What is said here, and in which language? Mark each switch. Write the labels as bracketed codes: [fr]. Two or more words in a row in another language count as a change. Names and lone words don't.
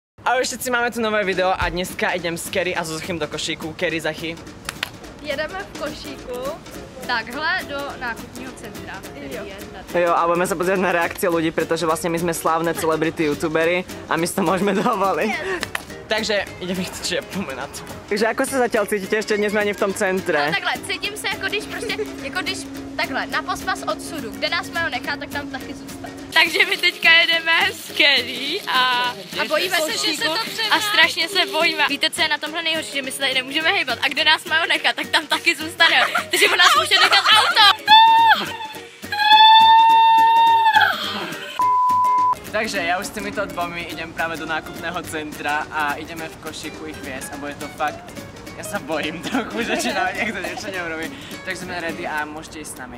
[sk] Ahoj všetci, máme tu nové video a dneska idem s Kerry a so Zachem do košíku. Kerry, Zachy. [cs] Jedeme v košíku takhle do nákupního centra, který je tady. Jo, [sk] a budeme sa pozrieť na reakcie ľudí, pretože vlastne my sme slávne celebrity youtuberi a my si to môžeme dovoliť. Takže ideme chtít na to. Takže ako sa zatiaľ cítite? Ešte nie sme ani v tom centre. [cs] No takhle, cítím se jako když takhle, na pospas odsudu, kde nás mají nechat, tak tam taky zůstat. Takže my teďka jedeme s Kerry a bojíme se, že se to třeba... A strašně se bojíme. Víte, co je na tomhle nejhorší, že my se tady nemůžeme hejbat a kde nás mají nechat, tak tam taky zůstane. Takže u nás může nechat auto. [sk] Takže ja už s týmito dvomi idem práve do nákupného centra a ideme v košíku ich viesť a bude to fakt... Ja sa bojím trochu, že či nám niekto niečo neurobí. Takže sme ready a môžete ísť s nami.